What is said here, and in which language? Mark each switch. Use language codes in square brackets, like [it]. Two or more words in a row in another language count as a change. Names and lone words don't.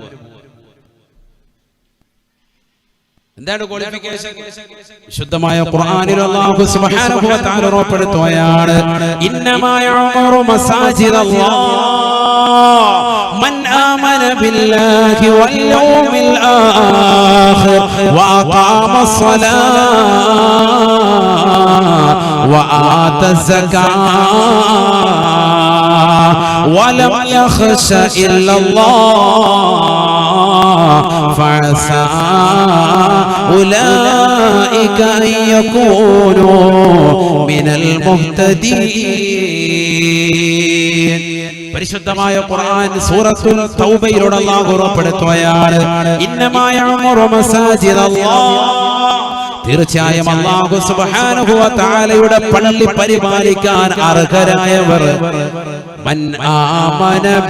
[ml] എന്താണ് ക്വാളിഫിക്കേഷൻ? വിശുദ്ധമായ ഖുർആനിൽ [ar] الله سبحانه وتعالى [ml] ഉറപ്പെടുത്തുകയാണ്, [ar] إنما يعمر مساجد الله من آمن بالله واليوم الآخر وأقام الصلاة وآتى الزكاة ولم يخش إلا الله فعسى أولئك أن يكونوا من المهتدين. [ml] പരിശുദ്ധമായ ഖുർആൻ സൂറത്തുൽ തൗബയിലൂടെ അല്ലാഹു ഉറപ്പെടുത്തുകയാണ്, [ar] إنما يعمر مساجد الله, [ml] തീർച്ചയായും [ar] الله سبحانه وتعالى [ml] പള്ളി പരിപാലിക്കാൻ അർഹരായവർ [ar] من آمن